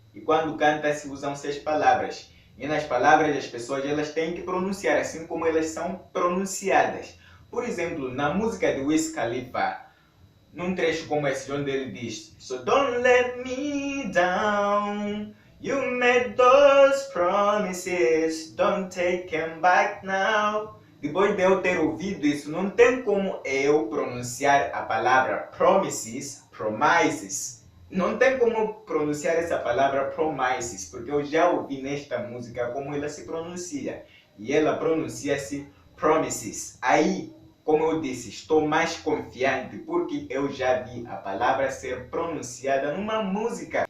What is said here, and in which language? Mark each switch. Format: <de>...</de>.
<pt>E quando canta-se usam-se as palavras. E nas palavras as pessoas elas têm que pronunciar assim como elas são pronunciadas. Por exemplo, na música de Wiz Khalifa, num trecho como esse onde ele diz</pt> <en>So don't let me down. You made those promises, don't take them back now.</en> <pt>Depois de eu ter ouvido isso, não tem como eu pronunciar a palavra promises, promises. Não tem como pronunciar essa palavra promises, porque eu já ouvi nesta música como ela se pronuncia. e ela pronuncia-se promises. Aí, como eu disse, estou mais confiante porque eu já vi a palavra ser pronunciada numa música.</pt>